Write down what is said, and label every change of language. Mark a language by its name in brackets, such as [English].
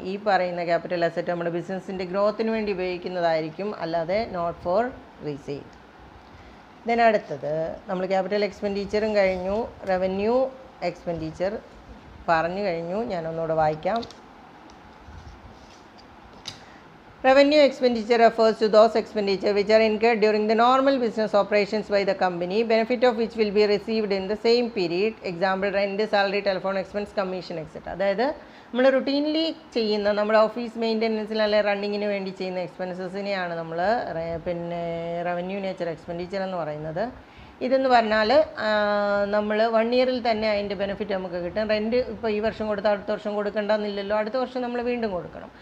[Malayalam] ഈ പറയുന്ന capital asset നമ്മുടെ ബിസിനസ്സിൻ്റെ ഗ്രോത്തിന് വേണ്ടി ഉപയോഗിക്കുന്നതായിരിക്കും, അല്ലാതെ [English] Not for resale. [Malayalam] ദെൻ അടുത്തത് നമ്മൾ ക്യാപിറ്റൽ എക്സ്പെൻഡിച്ചറും കഴിഞ്ഞു, റവന്യൂ എക്സ്പെൻഡിച്ചർ പറഞ്ഞു കഴിഞ്ഞു. ഞാനൊന്നുകൂടെ വായിക്കാം. [English] Revenue expenditure refers to those expenditure which are incurred during the normal business operations by the company, benefit of which will be received in the same period. Example, rent, salary, telephone expense, commission, etc. [Malayalam] അതായത് നമ്മൾ routinely ചെയ്യുന്ന നമ്മുടെ office മെയിൻ്റെനൻസിൽ അല്ലെങ്കിൽ റണ്ണിങ്ങിന് വേണ്ടി ചെയ്യുന്ന എക്സ്പെൻസസിനെയാണ് നമ്മൾ പിന്നെ revenue nature expenditure എന്ന് പറയുന്നത്. ഇതെന്ന് പറഞ്ഞാൽ നമ്മൾ 1 ഇയറിൽ തന്നെ അതിൻ്റെ ബെനിഫിറ്റ് നമുക്ക് കിട്ടും. റെൻറ്റ് ഇപ്പോൾ ഈ വർഷം കൊടുത്താൽ അടുത്ത വർഷം കൊടുക്കേണ്ടെന്നില്ലല്ലോ, അടുത്ത വർഷം നമ്മൾ വീണ്ടും കൊടുക്കണം.